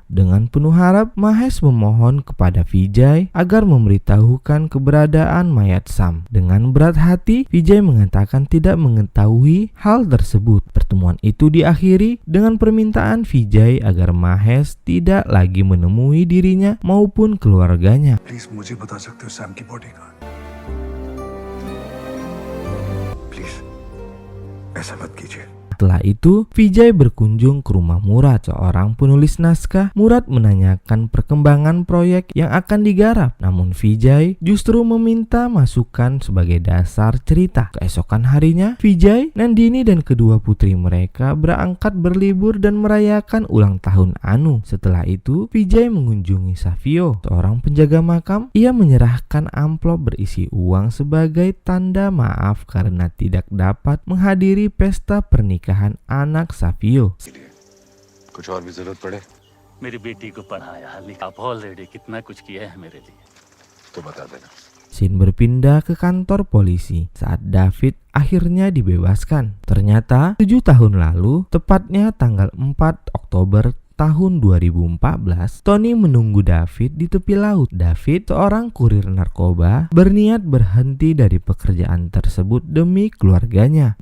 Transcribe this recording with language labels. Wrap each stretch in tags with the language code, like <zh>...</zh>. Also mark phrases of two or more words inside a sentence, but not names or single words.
<id>Dengan penuh harap, Mahesh memohon kepada Vijay agar memberitahukan keberadaan mayat Sam. Dengan berat hati, Vijay mengatakan tidak mengetahui hal tersebut. Pertemuan itu diakhiri dengan permintaan Vijay agar Mahesh tidak lagi menemui dirinya maupun keluarganya.</id> <en>Please,</en> <hi>मुझे बता सकते हो सैम की बॉडी कहाँ है? प्लीज ऐसा मत कीजिए।</hi> <id>Setelah itu, Vijay berkunjung ke rumah Murad, seorang penulis naskah. Murad menanyakan perkembangan proyek yang akan digarap, namun Vijay justru meminta masukan sebagai dasar cerita. Keesokan harinya, Vijay, Nandini dan kedua putri mereka berangkat berlibur dan merayakan ulang tahun Anu. Setelah itu, Vijay mengunjungi Savio, seorang penjaga makam. Ia menyerahkan amplop berisi uang sebagai tanda maaf karena tidak dapat menghadiri pesta pernikahan anak Savio.</id> <hi>कुछ और भी जरूरत पड़े मेरी बेटी को पढ़ाया लिखा ऑलरेडी कितना कुछ किया है मेरे लिए तो बता देना।</hi> <id>Scene berpindah ke kantor polisi saat David akhirnya dibebaskan. Ternyata 7 tahun lalu, tepatnya tanggal 4 Oktober tahun 2014, Tony menunggu David di tepi laut. David, seorang kurir narkoba, berniat berhenti dari pekerjaan tersebut demi keluarganya.</id>